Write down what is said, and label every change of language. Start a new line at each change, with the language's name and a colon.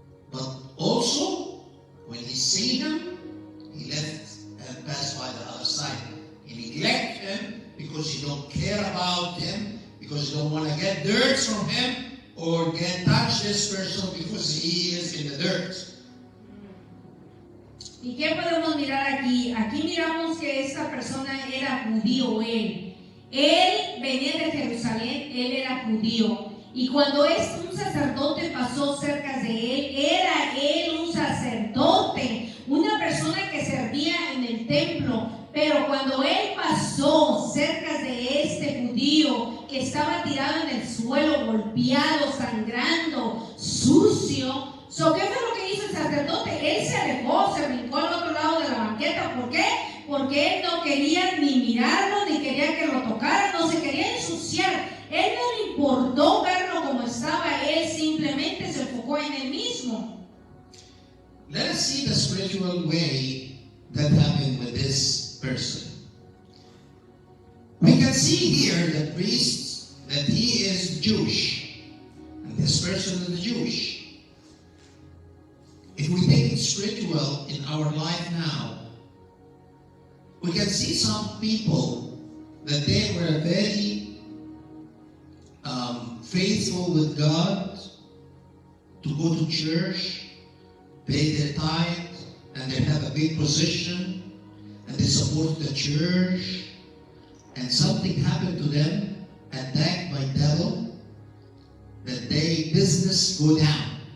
English: But also, when he seen him, he left and passed by the other side. He neglect him because you don't care about him, because you don't want to get dirt from him, or get touch this person because he is in the dirt.
Spanish: ¿Y qué podemos mirar aquí? Aquí miramos que esta persona era judío, él. Él venía de Jerusalén, él era judío. Y cuando un sacerdote pasó cerca de él, era él un sacerdote, una persona que servía en el templo. Pero cuando él pasó cerca de este judío que estaba tirado en el suelo, golpeado, sangrando, sucio, ¿qué fue lo que hizo el sacerdote? Él se alejó, se brincó al otro lado de la banqueta. ¿Por qué? Porque él no quería ni mirarlo, ni quería que lo tocaran, no se quería ensuciar. Él no le importó verlo como estaba, él simplemente se enfocó en él mismo.
English: Let us see the spiritual way that happened with this person. We can see here the priest that he is Jewish, and this person is Jewish. If we take it spiritual in our life now, we can see some people that they were very faithful with God, to go to church, pay their tithe, and they have a big position, and they support the church, and something happened to them, attacked by devil, that their business go down.